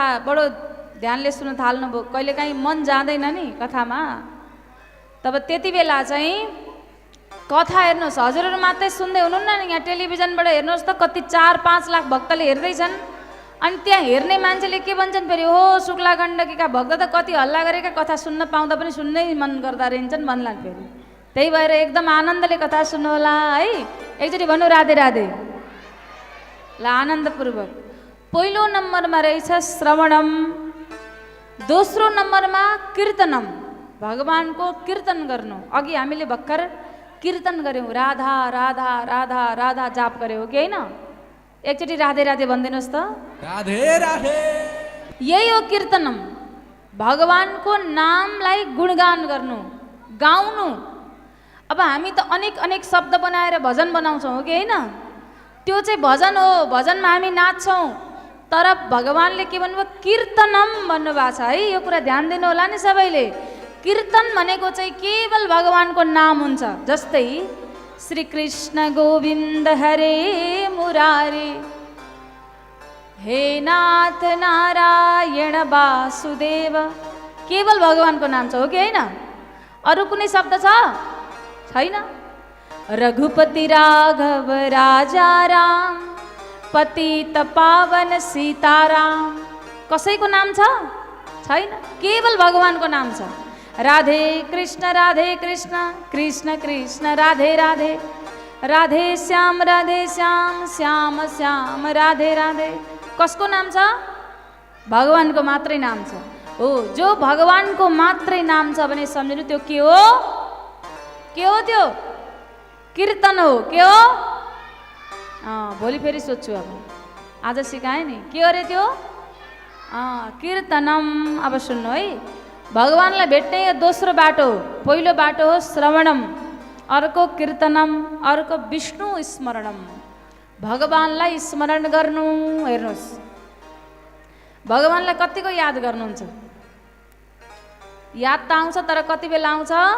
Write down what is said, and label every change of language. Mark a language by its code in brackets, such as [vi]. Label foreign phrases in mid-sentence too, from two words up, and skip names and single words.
[ne] बडो ध्यानले सुन्न थाल्नुभयो कहिलेकाहीँ मन जाँदैन नि कथामा तब त्यति बेला चाहिँ कथा हेर्नुहोस् हजुरहरू मात्रै सुन्दै हुनुहुन्न नि यहाँ टेलिभिजनबाट हेर्नुहोस् त कति 4-5 लाख भक्तले हेर्दैछन् अनि त्यहाँ हेर्ने मान्छेले के भन्छन् फेरि हो शुक्ला गण्डकीका भक्त त कति हल्ला गरेका कथा सुन्न पाउँदा पनि सुन्नै मन गर्दा रहन्छन् भन्लान् फेरि त्यही भएर एकदम आनन्दले कथा सुन्नु होला है एकचोटि भन्नु राधे राधे ल आनन्दपूर्वक पहिलो नम्बरमा रहेछ श्रवणम दोस्रो नम्बरमा कीर्तनम भगवानको कीर्तन गर्नु अघि हामीले भर्खर कीर्तन गऱ्यौँ राधा राधा राधा राधा जाप गऱ्यौँ कि होइन एकचोटि राधे राधे भनिदिनुहोस् त राधे राधे यही हो कीर्तनम भगवानको नामलाई गुणगान गर्नु गाउनु अब हामी त अनेक अनेक शब्द बनाएर भजन बनाउँछौँ हो कि होइन त्यो चाहिँ भजन हो भजनमा हामी नाच्छौँ तर भगवानले के भन्नुभयो कीर्तनम भन्नुभएको छ है यो कुरा ध्यान दिनु होला नि सबैले कीर्तन भनेको चाहिँ केवल भगवानको नाम हुन्छ जस्तै श्री कृष्ण गोविन्द हरे मुरारी हे नाथ नारायण वासुदेव केवल भगवानको नाम छ हो कि होइन अरू कुनै शब्द छ छैन रघुपति राघव राजा राम पतित पावन सीताराम कसैको नाम छ छैन केवल भगवानको नाम छ राधे कृष्ण कृष्ण कृष्ण राधे राधे राधे श्याम श्याम श्याम राधे राधे कसको नाम छ भगवानको मात्रै नाम छ हो जो भगवानको मात्रै नाम छ भने सम्झिनु त्यो के हो त्यो कीर्तन हो के हो भोलि फेरि सोध्छु अब आज सिकाएँ नि के अरे त्यो कीर्तनम अब सुन्नु है भगवानलाई भेट्ने दोस्रो बाटो पहिलो बाटो हो श्रवणम अर्को कीर्तनम अर्को विष्णु स्मरणम भगवानलाई स्मरण गर्नु हेर्नुहोस् भगवानलाई कतिको याद गर्नुहुन्छ याद त आउँछ तर कति बेला आउँछ